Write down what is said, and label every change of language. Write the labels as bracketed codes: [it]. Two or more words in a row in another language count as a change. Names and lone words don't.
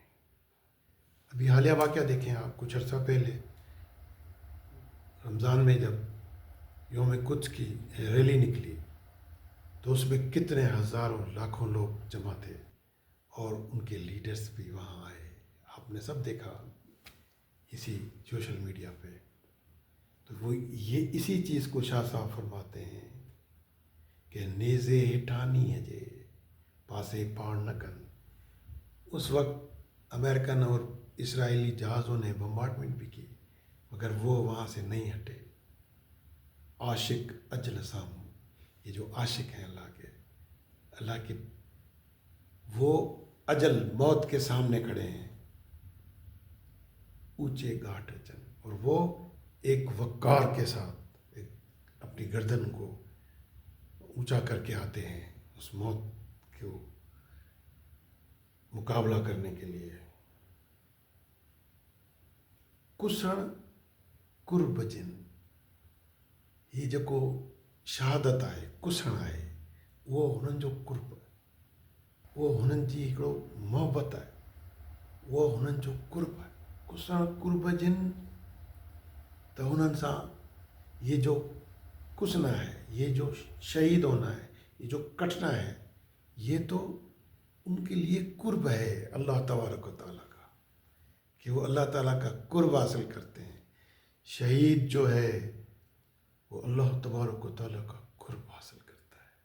[ur] ابھی حالیہ واقعہ دیکھیں آپ، کچھ عرصہ پہلے رمضان میں جب یوم قدس کی ریلی نکلی تو اس میں کتنے ہزاروں لاکھوں لوگ جمع تھے اور ان کے لیڈرز بھی وہاں آئے. آپ نے سب دیکھا اسی سوشل میڈیا پہ. تو وہ یہ اسی چیز کو شاہ صاحب فرماتے ہیں کہ [sd] नेज़े हेठानी है जे पासे पाण न कन। [ur] اس وقت امریکن اور اسرائیلی جہازوں نے بمبارڈمنٹ بھی کی مگر وہ وہاں سے نہیں ہٹے. [sd] आशिक अजल सामू, [ur] یہ جو عاشق ہیں اللہ کے وہ اجل موت کے سامنے کھڑے ہیں. [sd] ऊंचे घाट अचन, [ur] اور وہ ایک وقار کے ساتھ ایک اپنی گردن کو اونچا کرکے آتے ہیں اس موت کو مقابلہ کرنے کے لیے. [sd] कुसण कुर्ब जिन, ये जेको शहादत आहे, कुसण आहे, वो हुननि जो कुर्ब, वो हुननि जी हिकिड़ो मोहबत आहे, वो हुननि जो कुर्ब आहे। कुसण कुर्ब जिन, त हुननि सां [ur] یہ جو کسنا ہے، یہ جو شہید ہونا ہے، یہ جو کٹنا ہے، یہ تو ان کے لیے قرب ہے اللہ تبارک و تعالیٰ کا، کہ وہ اللہ تعالیٰ کا قرب حاصل کرتے ہیں. شہید جو ہے وہ اللہ تبارک و تعالیٰ کا قرب حاصل کرتا ہے.